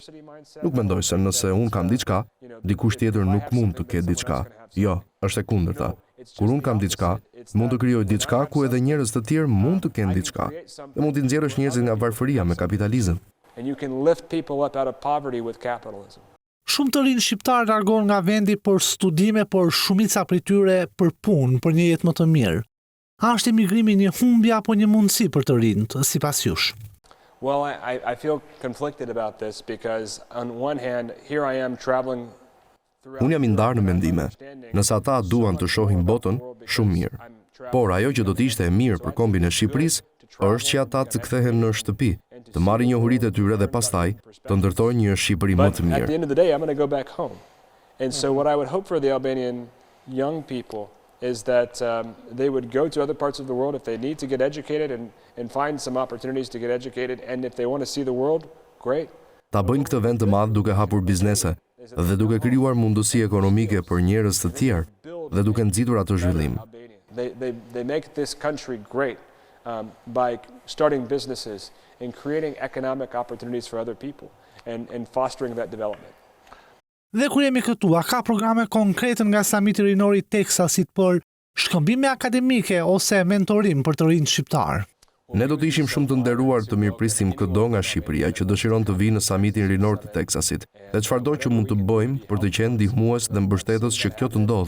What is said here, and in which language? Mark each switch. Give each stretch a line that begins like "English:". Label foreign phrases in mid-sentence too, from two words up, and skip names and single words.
Albanian: Nuk mendoj se nëse unë kam diçka, dikush tjetër nuk mund të ketë diçka. Jo, është e kundërta. Kur unë kam diçka, mund të krijoj diçka ku edhe njerëz të tjerë mund të kenë diçka. Dhe mund t'i nxjerrësh njerëzit nga varfëria me kapitalizëm.
English: And you can lift people up out of poverty with capitalism.
Albanian: Shumë të rinë shqiptar largohen nga vendi për studime, por shumica prej tyre për punë, për një jetë më të mirë. A është emigrimi një humbje apo një mundësi për të rinjt, sipas jush?
English: Well, I feel conflicted about this because on one hand, here I am traveling.
Albanian: Unë jam i ndarë në mendime. Nëse ata duan të shohin botën, shumë mirë. Por ajo që do të ishte e mirë për kombin e Shqipërisë është që ata të kthehen në shtëpi, të marrin njohuritë e tyre dhe pastaj të ndërtojnë një Shqipëri më të
English: At the
Albanian: mirë.
English: end of the day, I'm going to go back home. And so what I would hope for the Albanian young people is that they would go to other parts of the world if they need to get educated and find some opportunities to get educated. And if they want to see the world, great.
Albanian: Ta bëjnë këtë vend të madh duke hapur biznese dhe duke krijuar mundësi ekonomike për njerëz të tjerë dhe duke nxitur atë zhvillim.
English: They make this country great by starting businesses and creating economic opportunities for other people and fostering that development.
Albanian: Dhe kur jemi këtu, a ka programe konkrete nga samiti rinor i Teksasit për shkëmbime akademike ose mentorim për të rinj shqiptar? Ne do të ishim shumë të nderuar të mirëprisim çdo nga Shqipëria që dëshiron të vijë në samitin rinor të Teksasit, dhe çfarëdo që mund të bëjmë për të qenë ndihmues dhe mbështetës që kjo të ndodhë.